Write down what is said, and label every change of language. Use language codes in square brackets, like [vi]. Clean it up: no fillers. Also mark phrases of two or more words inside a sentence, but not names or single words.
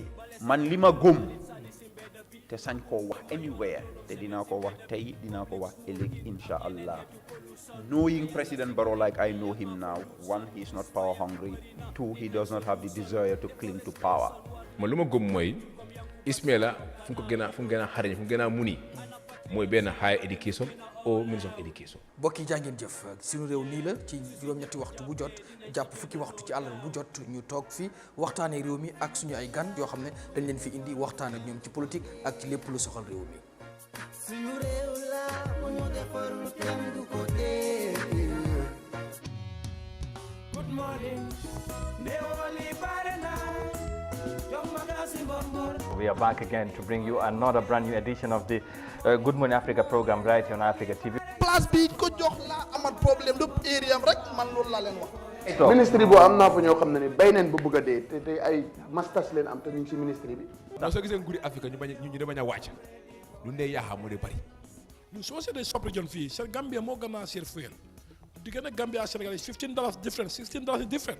[wo] Man lima gum te sañ ko wax anywhere te dina ko wax tay dina ko wax ëllëg inshallah. [en] Knowing President Barrow like I know him now, one, he's not power hungry, two, he does not have the desire to cling to power. [wo] Man luma gum moy Ismaila fu ko gëna xariñ fu gëna muni moy ben [en] higher education [fr] au ministre [en] of education. [wo] bokki jàngeen jëf suñu réew nii la ci juróom-ñetti waxtu bu jot jàpp fukki waxtu ci àllarba bu jot ñu toog fi waxtaanee réew mi ak suñu ay gan yoo xam ne dañ leen fi indi waxtaan ak ñoom ci politique ak ci lépp lu soxal réew mi. suñu réew la mu ñu defarul kenn du ko dégg. [en] Good morning. We are back again to bring you another brand new edition of the Good Morning Africa program right here on Eyeafrica TV. [wo] Place bi ko jox la amat problème du area rek man loolu la leen wax. ministre bo am naa fa ñoo xam ne ni bay neen ba bëgg a dee te tey ay masters leen am te ñu ngi si ministre bi. ndax soo gisee nguuri Afrique ñu bañ a wàcc lu ndee yaaxaa moo dee bari ñun soo seetee sub-region fii seen Gambia moo gën a seer fuel diggante Gambia ak Sénégal $15 different $16 different.